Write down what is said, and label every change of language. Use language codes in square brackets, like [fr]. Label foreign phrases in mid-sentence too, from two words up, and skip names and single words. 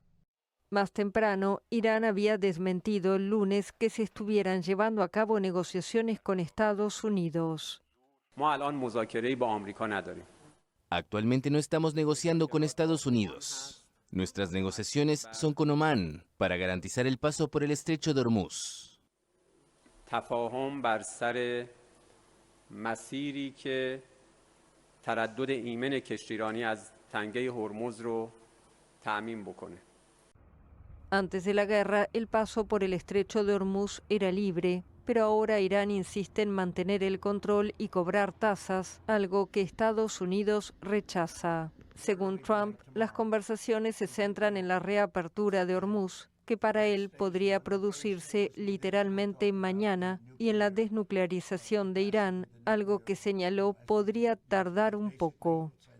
[es] Más temprano, Irán había desmentido el lunes que se estuvieran llevando a cabo negociaciones con Estados Unidos. Actualmente no estamos negociando con Estados Unidos. Nuestras negociaciones son con Omán para garantizar el paso por el estrecho de Hormuz. [fa] مسیری که تردد ایمن کشتیرانی از تنگه هرمز رو تأمین بکنه. [es] Antes de la guerra, el paso por el estrecho de Hormuz era libre, pero ahora Irán insiste en mantener el control y cobrar tasas, algo que Estados Unidos rechaza. Según Trump, las conversaciones se centran en la reapertura de Hormuz, que para él podría producirse literalmente mañana, y en la desnuclearización de Irán, algo que señaló podría tardar un poco.